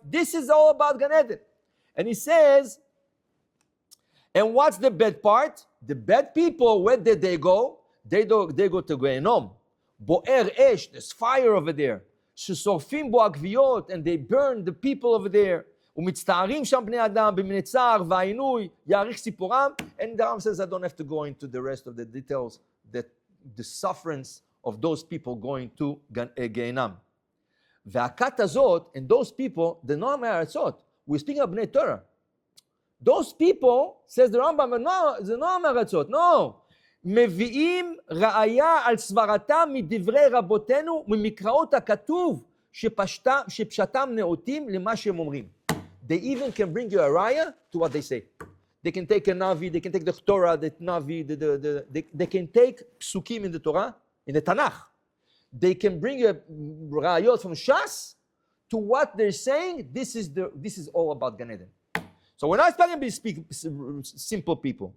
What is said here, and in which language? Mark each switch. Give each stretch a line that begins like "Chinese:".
English: This is all about Gan Eden. And he says, and what's the bad part? The bad people, where did they go? They go to Gehenom.
Hebrew: Bo'er esh,
English: there's fire over there.
Hebrew: ששורפים בו הגוויות,
English: and they burn the people over there.
Hebrew: ומצטערים שם בני אדם במיני צער והעינוי, יאריך סיפורם.
English: And the Ram says, I don't have to go into the rest of the details, that the sufferance of those people going to Gehenam.
Hebrew: והכת הזאת,
English: and those people, the נועם הארצות, we're speaking of בני Torah. Those people, says the Rambam, no,
Hebrew: זה נועם הארצות,
English: no.
Hebrew: מביאים ראיה על סברתם מדברי רבותינו ממקראות הכתוב שפשטם נאותים למה שהם אומרים.
English: They even can bring you a raya to what they say. They can take a Navi, they can take the Torah, the Navi, they can take psukim in the Torah, in the Tanakh. They can bring you rayot from Shas to what they're saying. This is all about Gan Eden. So we're not talking about simple people.